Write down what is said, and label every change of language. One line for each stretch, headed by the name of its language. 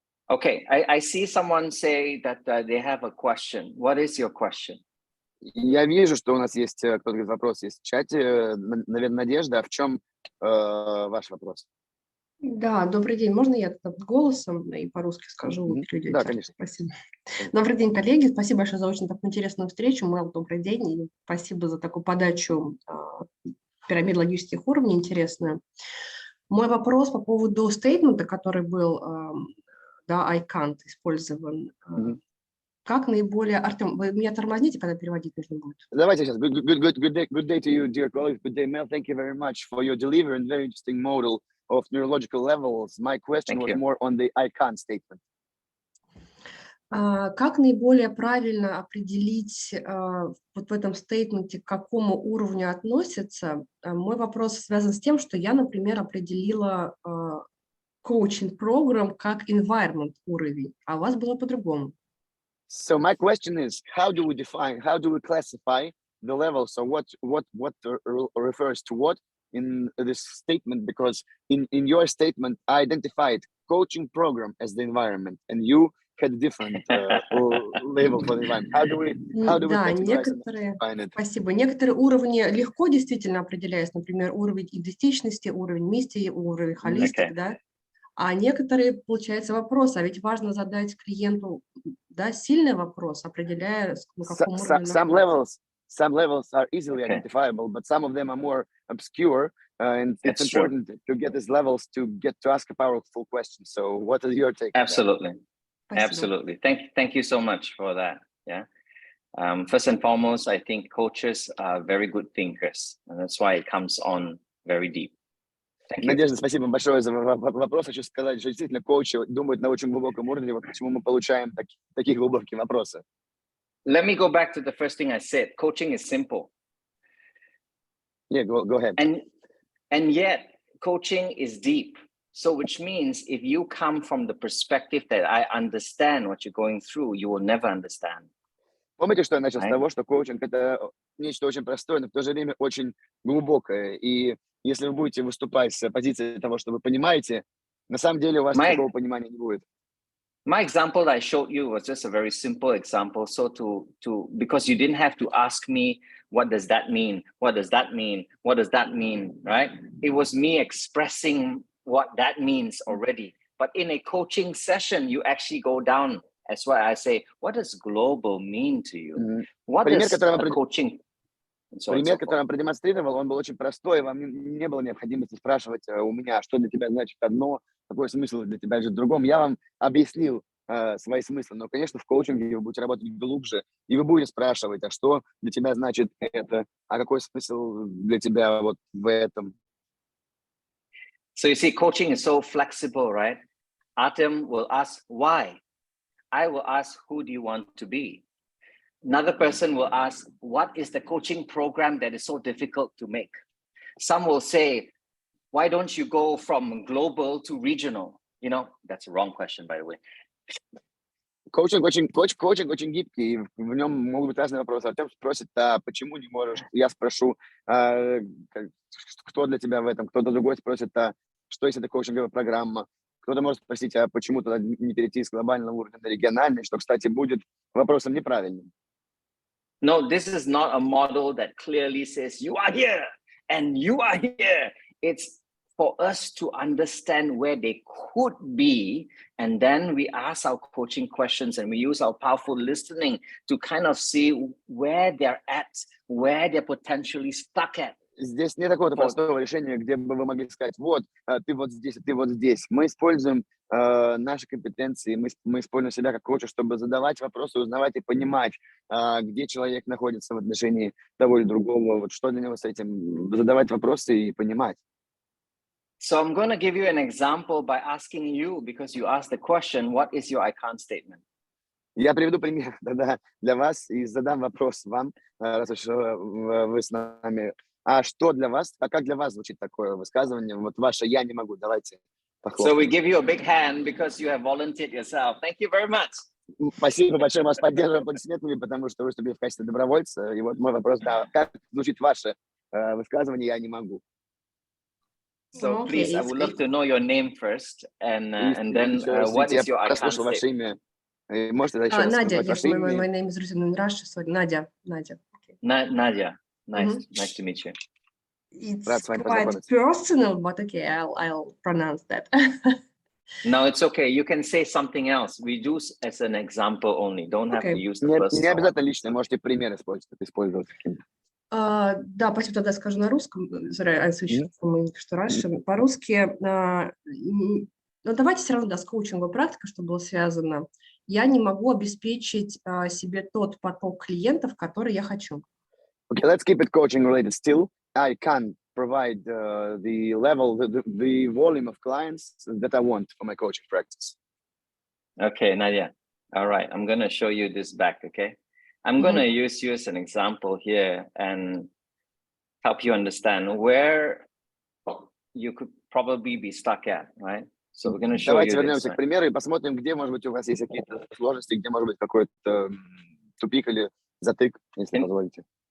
English: Okay, I see someone say that they have a question. What is your question?
Russian: Я вижу, что у нас есть кто-то говорит, вопрос есть в чате. Наверное, Надежда, а в чем ваш вопрос? Да, добрый день. Можно я голосом и по-русски скажу? Да, конечно. Спасибо. Добрый день, коллеги. Спасибо большое за очень такую интересную встречу. Мэл, добрый день. И спасибо за такую подачу пирамид логических уровней интересную. Мой вопрос по поводу стейтмента, который был, да,
English: I can't
Russian: использован. Как наиболее... Артем, вы меня тормозните, когда переводить нужно будет? Давайте сейчас.
English: Good day to you, dear colleagues. Good day, Mel. Thank you very much for your delivery and very interesting model of neurological levels. My question was more on the I can't statement.
Russian: Как наиболее правильно определить вот в этом стейтменте, к какому уровню относится? Мой вопрос связан с тем, что я, например, определила коучинг-программ как environment уровень, а у вас было по-другому.
English: So my question is, how do we classify the levels? So what refers to what in this statement? Because in your statement, I identified coaching program as the environment, and you had a different label for the environment. How do we
Russian: да, некоторые, спасибо. Некоторые уровни легко действительно определяются, например, уровень идентичности, уровень миссии, уровень холистик, да. А некоторые, получается, вопрос, а ведь важно задать клиенту, да, сильный вопрос, определяя, на каком уровне.
English: Some levels are easily identifiable, but some of them are more obscure, and it's important to get these levels to ask a powerful question. So, what is your take? Absolutely, absolutely. Thank you so much for that. Yeah. First and foremost, I think coaches are very good thinkers, and that's why it comes on very deep.
Russian: Надежда, спасибо большое за вопрос. Хочу сказать, что действительно коучи думают на очень глубоком уровне, вот почему мы получаем такие глубокие вопросы.
English: Let me go back to the first thing I said. Coaching is simple. Yeah, go ahead. And yet, coaching is deep. So, which means if you come from the perspective that I understand what you're going through, you will never understand.
Russian: Помните, что я начал с того, что коучинг – это нечто очень простое, но в то же время очень глубокое. И если вы будете выступать с позиции того, что вы понимаете, на самом деле у вас такого понимания не будет.
English: My example that I showed you was just a very simple example. So because you didn't have to ask me, what does that mean? What does that mean? What does that mean? Right? It was me expressing what that means already. But in a coaching session, you actually go down. That's why I say, what does global mean to you? What is coaching?
Russian: Пример, который он продемонстрировал, он был очень простой, вам не было необходимости спрашивать у меня, что для тебя значит одно, какой смысл для тебя же в другом. Я вам объяснил свои смыслы, но, конечно, в коучинге вы будете работать глубже, и вы будете спрашивать, а что для тебя значит это, а какой смысл для тебя вот в этом.
English: So you see, coaching is so flexible, right? Artem will ask why. I will ask, who do you want to be? Another person will ask, what is the coaching program that is so difficult to make? Some will say, why don't you go from global to regional? You know, that's a wrong question, by the way.
Russian: Коучинг очень гибкий, в нем могут быть разные вопросы. Артем спросит, а почему не можешь? Я спрошу, кто для тебя в этом? Кто-то другой спросит, а что если это коучинговая программа? Кто-то может спросить, а почему тогда не перейти с глобального уровня на региональный, что, кстати, будет вопросом неправильным.
English: No, this is not a model that clearly says you are here and you are here. It's for us to understand where they could be, and then we ask our coaching questions and we use our powerful listening to kind of see where they're at, where they're potentially stuck at.
Russian: Здесь нет такого простого решения, где бы вы могли сказать, вот, ты вот здесь, а ты вот здесь. Мы используем наши компетенции, мы используем себя как коуча, чтобы задавать вопросы, узнавать и понимать, где человек находится в отношении того или другого, вот что для него с этим, задавать вопросы и понимать.
English: So I'm going to give you an example by asking you, because you asked the question, what is your I can't statement?
Russian: Я приведу пример для вас и задам вопрос вам, раз уж вы с нами. А что для вас, а как для вас звучит такое высказывание? Вот ваше «я не могу», давайте похлопаем.
English: So we give you a big hand because you have volunteered yourself. Thank you very much.
Russian: Спасибо большое, мы вас поддерживаем аплодисментами, потому что вы выступили в качестве добровольца. И вот мой вопрос, да, как звучит ваше высказывание «я не могу»?
English: So please, I would love to know your name first, and then what is your I can't statement? Надя, my name is written in Russian, so Надя. Okay. Nadia, nice to meet you. It's quite personal, but okay, I'll pronounce that. No, it's okay. You can say something else. We do as an example only. Don't have to use the first.
Russian: Не обязательно лично, можете пример использовать. Да, спасибо, тогда скажу на русском. По-русски, но давайте все равно, да, с коучинговой практикой, чтобы было связано. Я не могу обеспечить себе тот поток клиентов, который я хочу.
English: Okay, let's keep it coaching related still. I can provide the level, the volume of clients that I want for my coaching practice. Okay, Nadia. All right, I'm going to show you this back, okay? I'm going to use you as an example here and help you understand where you could probably be stuck at, right? So we're going to show
Russian: Давайте
English: you
Russian: вернемся
English: this,
Russian: к примеру и посмотрим, где, может быть, у вас есть какие-то сложности, где, может быть, какой-то тупик или затык, если позволите.